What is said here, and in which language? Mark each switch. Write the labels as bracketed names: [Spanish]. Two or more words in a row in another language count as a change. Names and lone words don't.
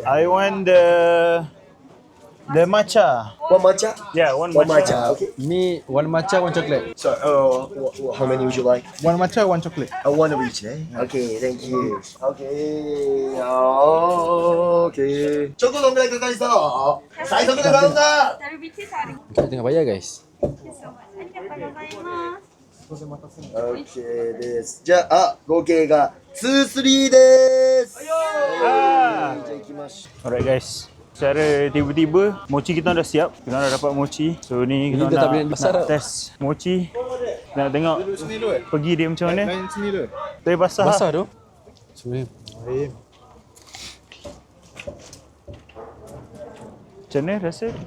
[English] I want the matcha. One matcha? Yeah, one One matcha. matcha. Okay. Me one matcha, one chocolate. So, how many would you like? One matcha, one chocolate. One of each, eh? Okay, thank you. Okay. [Japanese] Okay. Choco どんぐらいかかりそう最速で頼んだ [Malay] Kita tengah bayar guys. [Japanese] OK です。じゃあ、合計が2、3です。じゃあ行きましょ [English] Alright guys. [Malay] Secara tiba-tiba mochi kita dah siap. Kita dah dapat mochi. So ni Ini kita dah tak boleh nak besar tau. test mochi. Nak tengok pergi dia macam mana. Lain sini dulu. Tapi basah. Basah tu. Sebenarnya Macam mana rasa?